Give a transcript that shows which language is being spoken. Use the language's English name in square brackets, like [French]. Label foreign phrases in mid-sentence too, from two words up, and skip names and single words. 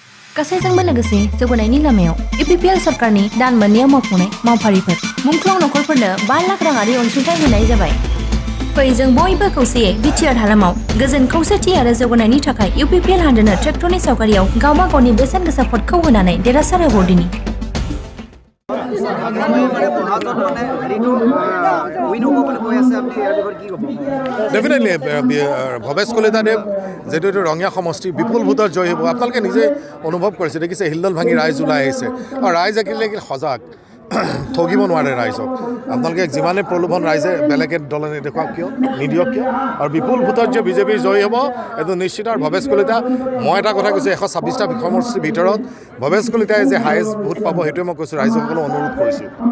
[Bodo] गासैजोंबो लोगोसे जौगानायनि लामायाव इउपिपिएल सरकारनि दान मोननैयाव मावफुंनाय मावफारिफोर मुंख्लं नखरफोरनो 5 लाख राङारि अनसुंथाइ होनाय जाबाय। फै जों बयबो खौसेयै बिटिआर हालामाव गोजोन खौसेथि आरो जौगानायनि थाखाय इउपिपिएल हानजानो ट्रेक्टरनि सावगारियाव गावबा गावनि बेसेन गोसा भटखौ होनानै देरहासार होबावदिनि। [Assamese] ডেফিনেটলি ভৱেশ কলিতাদেৱ যিটো এইটো ৰঙীয়া সমষ্টি বিপুল ভোটত জয়ী হ'ব আপোনালোকে নিজে অনুভৱ কৰিছে দেখিছে হিলদল ভাঙি ৰাইজ ওলাই আহিছে আৰু ৰাইজ একেলগে সজাগ ঠগিব নোৱাৰে ৰাইজক আপোনালোকে যিমানে প্ৰলোভন ৰাইজে বেলেগে দলে নেদেখুৱাওক কিয় নিদিয়ক কিয় আৰু বিপুল ভোটত যে বিজেপিৰ জয়ী হ'ব এইটো নিশ্চিত আৰু ভৱেশ কলিতা মই এটা কথা কৈছোঁ 126টা সমষ্টিৰ ভিতৰত ভৱেশ কলিতাই যে [English] highest vote [Assamese] পাব সেইটোৱে মই কৈছোঁ ৰাইজসকলক অনুৰোধ কৰিছোঁ।